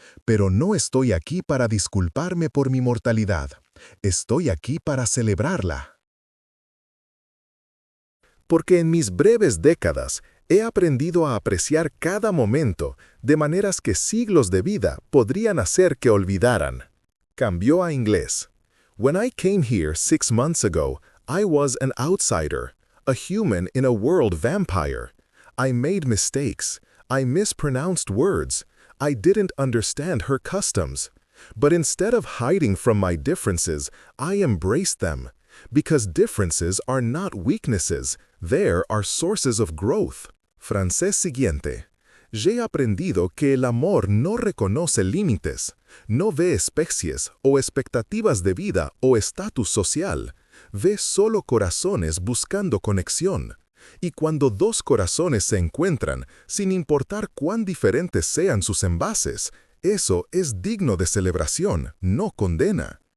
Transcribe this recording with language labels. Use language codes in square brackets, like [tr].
[es] Pero no estoy aquí para disculparme por mi mortalidad. Estoy aquí para celebrarla. Porque en mis breves décadas he aprendido a apreciar cada momento, de maneras que siglos de vida podrían hacer que olvidaran». Cambió a inglés. [en] «When I came here 6 months ago, I was an outsider, a human in a world vampire. I made mistakes. I mispronounced words. I didn't understand her customs. But instead of hiding from my differences, I embraced them. Because differences are not weaknesses, they are sources of growth». [es] Francés siguiente. «He aprendido que el amor no reconoce límites, no ve especies o expectativas de vida o estatus social, ve solo corazones buscando conexión. Y cuando dos corazones se encuentran, sin importar cuán diferentes sean sus envases, eso es digno de celebración, no condena».